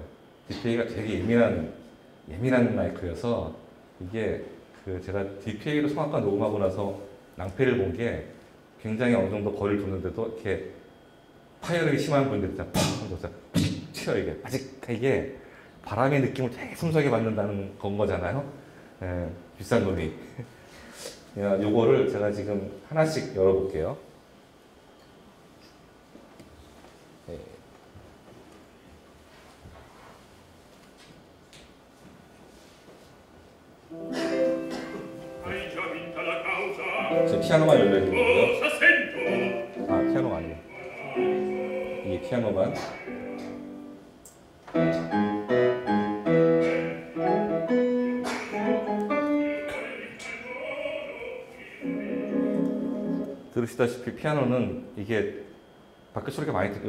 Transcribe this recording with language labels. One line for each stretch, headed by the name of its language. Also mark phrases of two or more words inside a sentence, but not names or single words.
Korean: DPA가 되게 예민한 마이크여서, 이게 그 제가 DPA로 성악가 녹음하고 나서 낭패를 본 게, 굉장히 어느 정도 거리를 두는데도 이렇게 파열력이 심한 분들이 딱 튀어. 이게 아직 이게 바람의 느낌을 되게 섬세하게 받는다는 건 거잖아요. 예, 비싼 놈이. 요거를 제가 지금 하나씩 열어볼게요. 예.
Italian: Hai già vinta la causa,
Korean: 지금 피아노만 열려 있는 거고요.
Italian: cosa sento?
Korean: 아, 피아노가 아니에요. 이게 피아노만. 들으시다시피 피아노는 이게 밖에 소리가 많이 들려요.